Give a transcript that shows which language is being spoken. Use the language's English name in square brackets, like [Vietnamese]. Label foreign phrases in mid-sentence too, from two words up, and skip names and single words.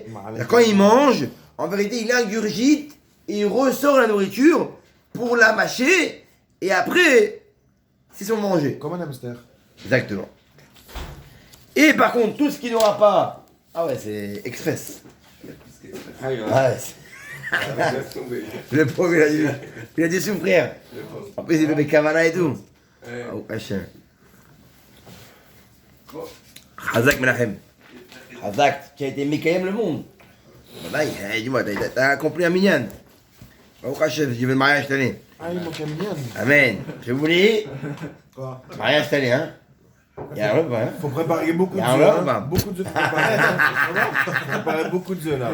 [French] Quand il mange, en vérité, il ingurgite et il ressort la nourriture pour la mâcher, et après, c'est son manger. Comme un hamster. Exactement. Et par contre, tout ce qui n'aura pas... Ah ouais, c'est express. Ah ouais, le pauvre, il a dû souffrir. En plus, il fait des kavana et tout. Oh, Hachem. Hazak Menachem. Hazak, qui a été Mekayem le monde. Bah, dis-moi, t'as accompli un minyan. Oh, Hachem, je veux le mariage cette année. Ah, il manque un minyan. Amen. Je vous dis, Quoi? mariage cette année, hein. Il y a un repas, hein. Faut préparer beaucoup de Il y a un œufs. repas. Hein. Beaucoup de œufs. Faut préparer beaucoup de œufs là.